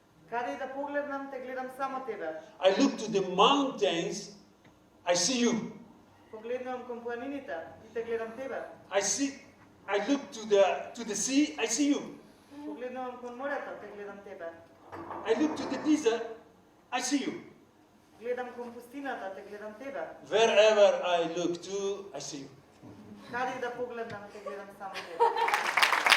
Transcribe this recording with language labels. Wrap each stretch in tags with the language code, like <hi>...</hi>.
<mk>Каде и да погледнам, те гледам само тебе.</mk> <en>I look to the mountains, I see you.</en> <mk>Погледнувам кон планините и те гледам тебе.</mk> <en>I look to the sea, I see you.</en> <mk>Погледнувам кон морето, те гледам тебе.</mk> <en>I look to the desert, I see you.</en> <mk>Гледам кон пустината, те гледам тебе.</mk> <en>Wherever I look to, I see you.</en> <mk>Каде и да погледнам, те гледам само тебе.</mk>